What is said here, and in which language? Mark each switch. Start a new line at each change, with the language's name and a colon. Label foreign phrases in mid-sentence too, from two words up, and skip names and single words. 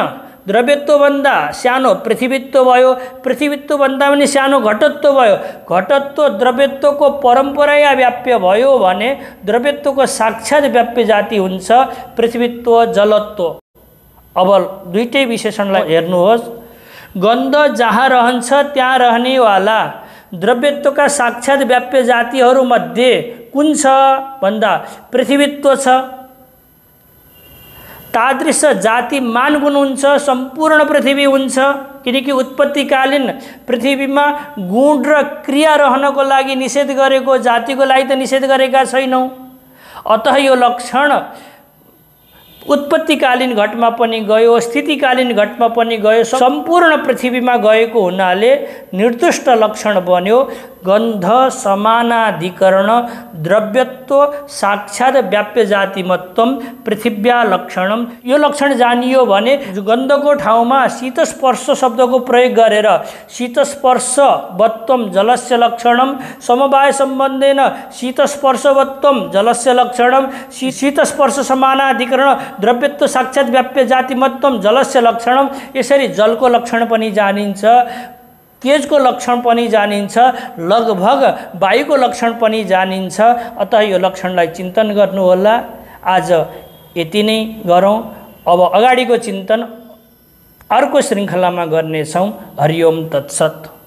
Nepali: द्रव्यत्व भन्दा सानो पृथ्वीत्व भयो, पृथ्वीत्व भन्दा पनि सानो घटत्व भयो। घटत्व द्रव्यत्वको परम्परा व्याप्य भयो भने द्रव्यत्वको साक्षात व्याप्य जाति हुन्छ पृथ्वीत्व, जलत्व। अब दुईटै विशेषणलाई हेर्नुहोस्। गन्ध जहाँ रहन्छ त्यहाँ रहनेवाला द्रव्यत्वका साक्षात व्याप्य जातिहरूमध्ये कुन छ भन्दा पृथ्वीत्व छ। तादृश जातिमान गुण हुन्छ, सम्पूर्ण पृथ्वी हुन्छ। किनकि उत्पत्तिकालीन पृथ्वीमा गुण र क्रिया रहनको लागि निषेध गरेको जातिको लागि त निषेध गरेका छैनौँ। अतः यो लक्षण उत्पत्तिकालीन घटमा पनि गयो, स्थितिकालीन घटमा पनि गयो, सम्पूर्ण पृथ्वीमा गएको हुनाले निर्दिष्ट लक्षण बन्यो।
Sanskrit: गन्ध समानाधिकरण द्रव्यत्व साक्षात व्याप्य जातिमत्वम पृथिव्या लक्षणम।
Nepali: यो लक्षण जानियो भने गन्धको ठाउँमा शीतस्पर्श शब्दको प्रयोग गरेर
Sanskrit: शीतस्पर्शवत्वम जलस्य लक्षणम, समवाय सम्बन्धेन शीतस्पर्शवत्वम जलस्य लक्षणम, शीतस्पर्श समानाधिकरण द्रव्यत्व साक्षात व्याप्य जातिमत्वम जलस्य लक्षणम।
Nepali: यसरी जलको लक्षण पनि जानिन्छ, तेजको लक्षण पनि जानिन्छ, लगभग वायुको लक्षण पनि जानिन्छ। अतः यो लक्षणलाई चिन्तन गर्नुहोला। आज यति नै गरौँ। अब अगाडिको चिन्तन अर्को श्रृङ्खलामा गर्नेछौँ।
Sanskrit: हरि ओम तत्सत्।